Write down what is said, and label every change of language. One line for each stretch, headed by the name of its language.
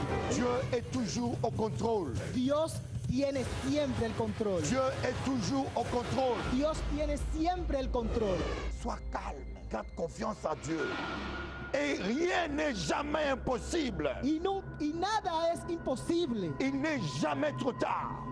French: Dieu est toujours au contrôle.
Spanish: Dios tiene siempre el control.
French: Dieu est toujours au contrôle.
Spanish: Dios tiene siempre el control.
French: Sois calme, garde confiance à Dieu. Et rien n'est jamais impossible.
Spanish: Y nada es imposible.
French: Il n'est jamais trop tard.